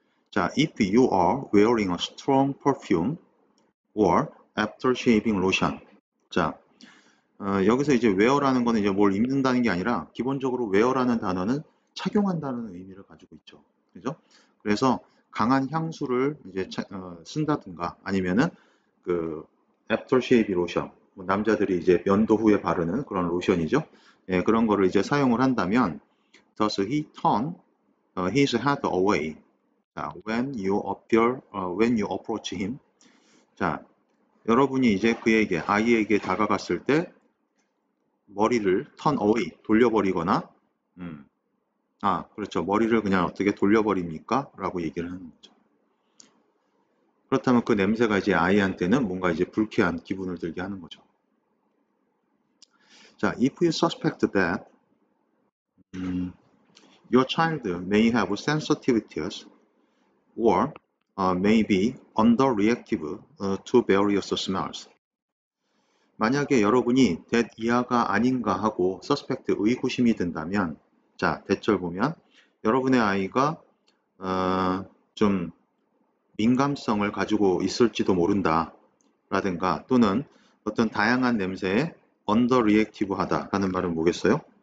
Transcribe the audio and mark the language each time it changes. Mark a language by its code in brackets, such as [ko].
[en] 자, if you are wearing a strong perfume or after shaving lotion. [ko] 자, 여기서 이제 wear라는 거는 이제 뭘 입는다는 게 아니라 기본적으로 wear라는 단어는 착용한다는 의미를 가지고 있죠. 그죠? 그래서 강한 향수를 이제 쓴다든가 아니면은 그 애프터 쉐이비 로션, 뭐 남자들이 이제 면도 후에 바르는 그런 로션이죠. 예, 그런 거를 이제 사용을 한다면 [en] Does he turn his head away? 자, when you approach him. [ko] 자, 여러분이 이제 아이에게 다가갔을 때 머리를 turn away, 돌려버리거나 그렇죠. 머리를 그냥 어떻게 돌려버립니까? 라고 얘기를 하는 거죠. 그렇다면 그 냄새가 이제 아이한테는 뭔가 이제 불쾌한 기분을 들게 하는 거죠. [en] 자, if you suspect that your child may have sensitivities or may be underreactive to various smells. [ko] 만약에 여러분이 that 이하가 아닌가 하고 suspect 의구심이 든다면 자, 대절 보면 여러분의 아이가 좀 민감성을 가지고 있을지도 모른다 라든가 또는 어떤 다양한 냄새에 언더리액티브 하다라는 말은 뭐겠어요?